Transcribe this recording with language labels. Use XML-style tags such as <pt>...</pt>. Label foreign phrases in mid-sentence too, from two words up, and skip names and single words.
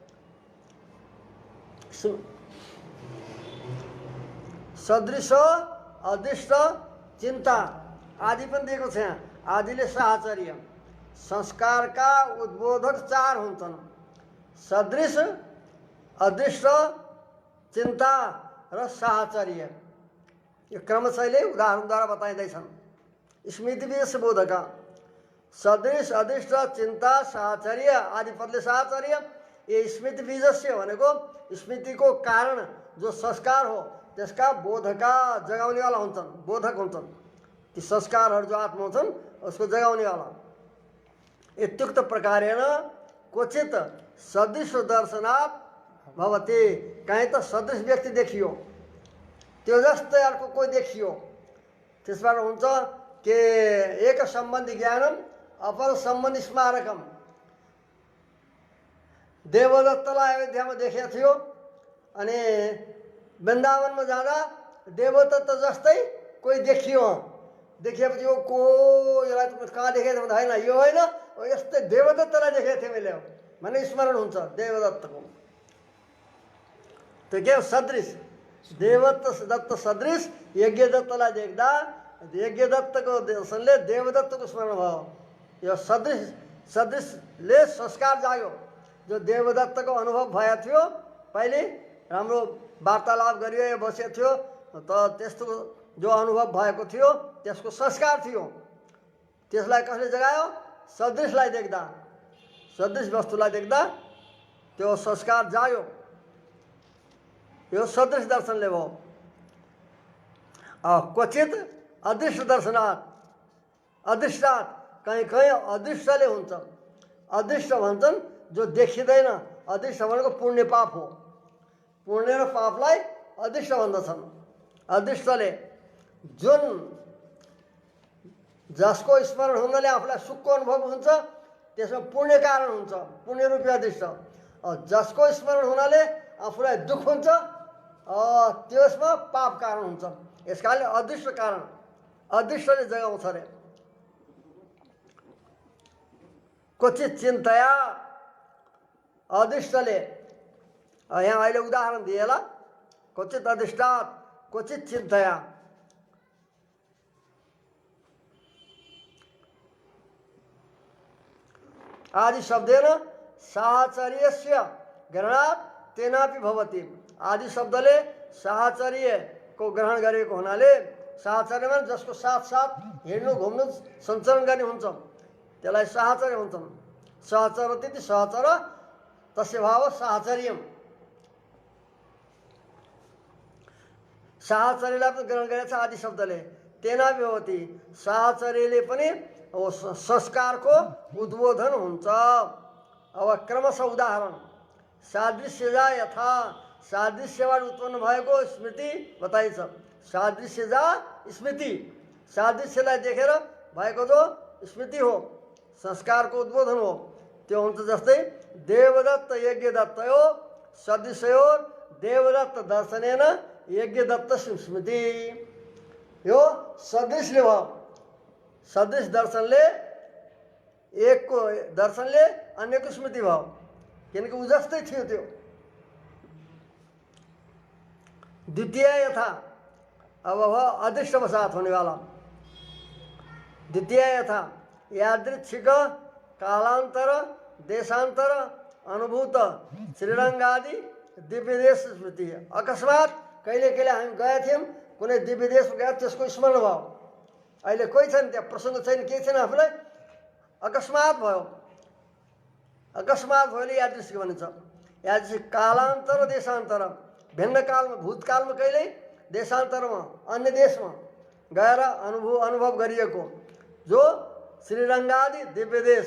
<ne>सदृश अदृष्ट चिन्ता आदि पनि दिएको छ यहाँ। आदिले साहचर्य संस्कारका उद्बोधक चार हुन्छन् सदृश अदृष्ट चिन्ता र साहचर्य। यो क्रमशैले उदाहरणद्वारा बताइँदैछन्। स्मृति बीज बोधका सदृश अदृष्ट चिन्ता साहचर्य आदि पदले साहचर्य।</ne> <sa>ये स्मृति बीजस्य</sa> <ne>भनेको स्मृतिको कारण जो संस्कार हो त्यसका बोधका जगाउनेवाला हुन्छन् बोधक हुन्छन्। ती संस्कारहरू जो आत्मा हुन्छन् उसको जगाउनेवाला।</ne> <sa>इत्युक्त प्रकारेण क्वचित सदृश दर्शनात् भवति।</sa> <ne>कहीँ त सदृश व्यक्ति देखियो त्यो जस्तै अर्को कोही देखियो त्यसबाट हुन्छ के</ne> <sa>एक सम्बन्धी ज्ञानम अपर सम्बन्धी स्मारकम।</sa> <ne>देवदत्तलाई अयोध्यामा देखेको थियो अनि वृन्दावनमा जाँदा देवदत्त जस्तै कोही देखियो। देखिएपछि यो को यसलाई कहाँ देखेको थियो भन्दा होइन यो होइन यस्तै देवदत्तलाई देखेको थिएँ मैले भन्ने स्मरण हुन्छ देवदत्तको। त्यो के हो सदृश देवदत्त सदृश यज्ञदत्तलाई देख्दा यज्ञदत्तको दर्शनले देवदत्तको स्मरण भयो। यो सदृशले संस्कार जाग्यो। जो देवदत्तको अनुभव भएको थियो पहिले राम्रो वार्तालाप गरियो बसेको थियो त त्यस्तो जो अनुभव भएको थियो त्यसको संस्कार थियो। त्यसलाई कसले जगायो? सदृशलाई देख्दा सदृश वस्तुलाई देख्दा त्यो संस्कार जाग्यो। यो सदृश दर्शनले भयो।</ne> <sa>क्वचित अदृष्ट दर्शनात् अदृष्टात्</sa> <ne>कहीँ कहीँ अदृष्टले हुन्छ। अदृष्ट भन्छन् जो देखिँदैन। अदृष्ट भनेको पुण्य पाप हो। पुण्य र पापलाई अदृष्ट भन्दछन्। अदृष्टले जुन जसको स्मरण हुनाले आफूलाई सुखको अनुभव हुन्छ त्यसमा पुण्य कारण हुन्छ पुण्य रूपी अदृष्ट। जसको स्मरण हुनाले आफूलाई दुःख हुन्छ त्यसमा पाप कारण हुन्छ। यस कारणले अदृष्ट कारण, अदृष्टले जगाउँछ अरे।</ne> <sa>क्वचित चिन्तया,</sa> <ne>अदृष्टले, यहाँ अहिले उदाहरण दिएला,</ne> <sa>क्वचित अधिष्ठात क्वचित चिन्तया। आदि शब्देन साहचर्यस्य ग्रहणात् तेनापि भवति।</sa> <ne>आदि शब्दले साहचर्यको ग्रहण गरेको हुनाले, साहचर्यमा जसको साथ साथ हिँड्नु घुम्नु सञ्चरण गर्ने हुन्छ त्यसलाई साहचर्य भन्छन्।</ne> <sa>सहचरति सहचर तस्य भाव साहचर्यम।</sa> <ne>साहचर्यलाई पनि ग्रहण गरेको छ आदि शब्दले।</ne> <sa>तेनापि भवति,</sa> <ne>साहचर्यले पनि संस्कारको उद्बोधन हुन्छ। अब क्रमशः उदाहरण,</ne> <sa>सादृश्यजा यथा,</sa> <ne>सादृश्यबाट उत्पन्न भएको स्मृति बताइन्छ। सादृश्यजा स्मृति, सादृश्यलाई देखेर भएको जो स्मृति हो, संस्कारको उद्बोधन हो, त्यो हुन्छ।</ne> <sa>जस्तै देवदत्त यज्ञदत्तयो सदृशयोर देवदत्त दर्शनेन यज्ञदत्त स्मृति।</sa> <ne>यो सदृशले भयो, सदृश दर्शनले, एकको दर्शनले अन्यको स्मृति भयो, किनकि ऊ जस्तै थियो त्यो।</ne> <sa>द्वितीय यथा,</sa> <ne>अब भयो अदृष्टवशात होनेवाला।</ne> <sa>द्वितीय यथा यादृच्छिक कालांतर देशांतर अनुभूत श्रीरंगादि दिव्य देश स्मृति।</sa> <ne>अकस्मात कहिले कहिले हामी गएका थियौँ, कुनै दिव्य देश गए, त्यसको स्मरण भयो। अहिले कोही छैन, त्यहाँ प्रसङ्ग छैन, केही छैन, आफूलाई अकस्मात भयो। अकस्मात भयोले यादृश्य भनिन्छ।</ne> <sa>यादृश्य कालान्तर देशान्तर,</sa> <ne>भिन्न कालमा, भूतकालमा कहिल्यै, देशान्तरमा अन्य देशमा गएर अनुभव गरिएको जो श्रीरङ्गादि दिव्य देश।</ne>